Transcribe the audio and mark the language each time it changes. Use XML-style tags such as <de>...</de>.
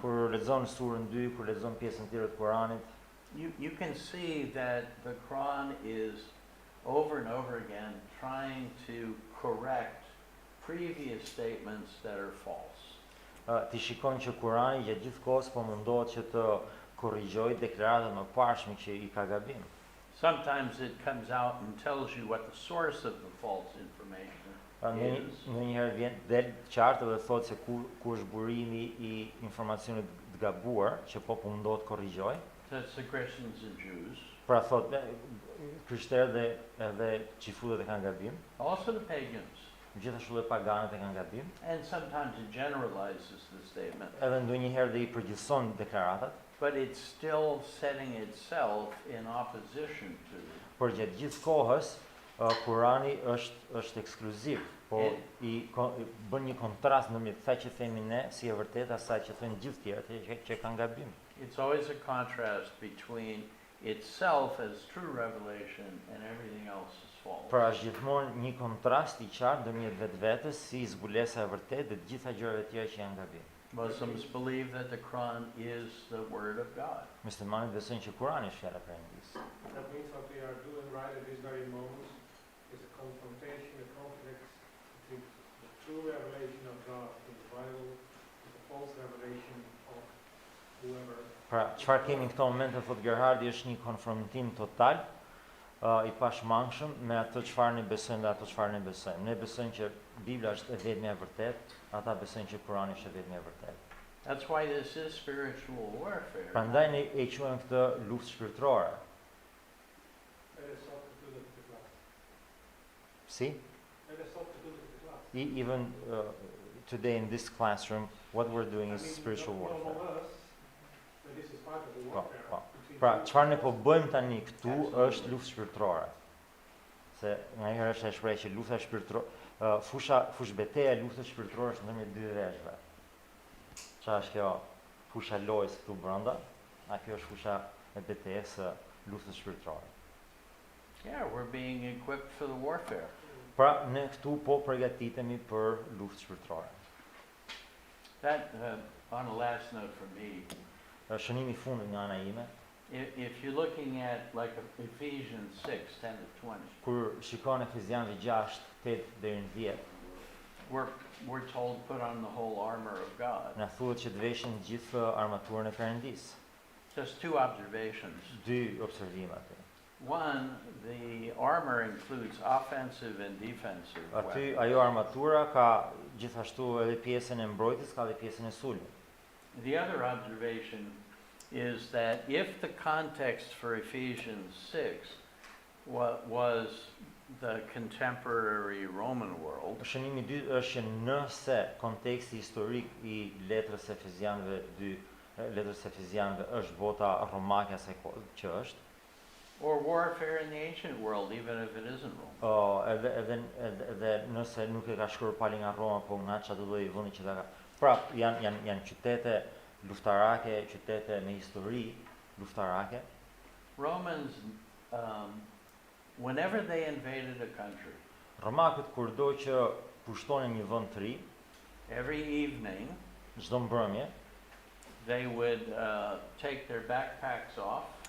<sq>Kur lexon surën 2, kur lexon pjesën tjetër të Kuranit,</sq> <en>you can see that the Quran is over and over again trying to correct previous statements that are false.</en> <sq>ti shikon që Kurani gjatë gjithë kohës po mundohet që të korrigjojë deklaratat më parshme që i ka gabim.</sq> <en>Sometimes it comes out and tells you what the source of the false information is.</en> <sq>Ndonjëherë vjen del qartë dhe thotë se ku është burimi i informacionit të gabuar që po mundohet korrigjojë.</sq> <en>That's the Christians and Jews.</en> <sq>Pra thotë krishterët edhe çifutët e kanë gabim,</sq> <en>Also the pagans.</en> <sq>gjithashtu edhe paganët e kanë gabim,</sq> <en>And sometimes it generalizes the statement.</en> <sq>edhe ndonjëherë dhe i përgjithëson deklaratat,</sq> <en>But it's still setting itself in opposition to.</en> <sq>por gjatë gjithë kohës Kurani është ekskluziv, po bën një kontrast ndërmjet kësaj që themi ne si e vërtetë asaj që thonë gjithë tjerët që kanë gabim.</sq> <en>It's always a contrast between itself as true revelation and everything else is false.</en> <sq>Pra është gjithmonë një kontrast i qartë ndërmjet vetvetes si zbulesa e vërtetë dhe të gjitha gjërat e tjera që janë gabim.</sq> <en>Muslims believe that the Quran is the word of God.</en> <sq>Muslimanët besojnë që Kurani është fjala e Perëndisë.</sq> <en>That means what we are doing right at this very moment is a confrontation, a conflict between the true revelation of God in the Bible and the false revelation of whoever.</en> <sq>Pra, çfarë kemi në këto momente, thotë Gerhardi, është një konfrontim total i pashmangshëm me ato çfarë ne besojmë dhe ato çfarë ne besojmë. Ne besojmë që Bibla është e vetmja e vërtetë, ata besojnë që Kurani është e vetmja e vërtetë.</sq> <en>That's why this is spiritual warfare.</en> <sq>Prandaj ne e quajmë këtë luftë shpirtërore.</sq> <en>Let us talk to the class.</en> <sq>Si?</sq> <en>Let us talk to the class. Even today in this classroom, what we're doing is spiritual No warfare. among us, but this is part of the</en> <sq>Po,</sq> <en>warfare.</en> <sq>po.</sq> <en>between</en> <sq>Pra,</sq> <en>two</en> <sq>çfarë ne po bëjmë tani këtu</sq> <en>Absolutely.</en> <sq>është luftë shpirtërore. Se nganjëherë është e shprehur që lufta shpirtërore, fushbeteja e luftës shpirtërore është ndërmjet dy veshëve. Çfarë është kjo? Fusha lojës këtu brenda, a kjo është fusha e betejës së luftës shpirtërore.</sq> <en>Yeah, we're being equipped for the warfare.</en> <sq>Pra, ne këtu po përgatitemi për luftë shpirtërore.</sq> <en>That, on a last note for me,</en> <sq>Shënimi i fundit nga ana ime,</sq> <en>if you're looking at like Ephesians 6:10-20,</en> <sq>kur shikon Efezianëve 6:8 deri në 10,</sq> <en>we're told put on the whole armor of God.</en> <sq>na thuhet që të veshim gjithë armaturën e Perëndisë.</sq> <en>Just two observations.</en> <sq>Dy observime aty.</sq> <en>One, the armor includes offensive and defensive</en> <sq>Aty</sq> <en>weapons.</en> <sq>ajo armatura ka gjithashtu edhe pjesën e mbrojtjes, ka edhe pjesën e sulmit.</sq> <en>The other observation is that if the context for Ephesians 6 was the contemporary Roman world,</en> <sq>Shënimi i dytë është që nëse konteksti historik i letrës Efezianëve 2, letrës Efezianëve është bota romake asaj kohë që është,</sq> <en>or warfare in the ancient world, even if it isn't Rome.</en> <sq>edhe nëse nuk e ka shkruar pali nga Roma, po nga çdo lloj vendi që ta ka. Pra, janë qytete luftarake, qytete me histori luftarake.</sq> <en>Romans whenever they invaded a country,</en> <sq>Romakët kurdo që pushtonin një vend të ri,</sq> <en>every evening</en> <sq>çdo mbrëmje,</sq> <en>they would take their backpacks off</en>